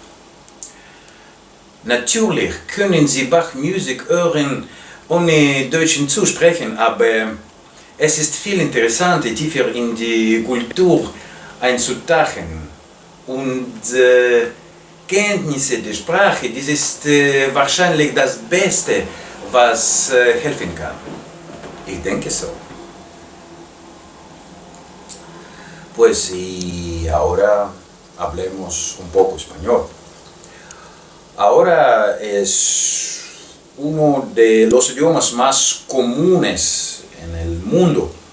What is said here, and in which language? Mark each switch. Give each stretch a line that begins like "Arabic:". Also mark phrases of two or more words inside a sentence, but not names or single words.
German: Natürlich können Sie Bach-Musik hören, ohne Deutschen zu sprechen, aber es ist viel interessanter, tiefer in die Kultur einzutauchen. Und Kenntnisse der Sprache, das ist wahrscheinlich das Beste, was helfen kann. Ich denke so.
Spanish: Pues y ahora hablemos un poco español. Ahora es uno de los idiomas más comunes en el mundo.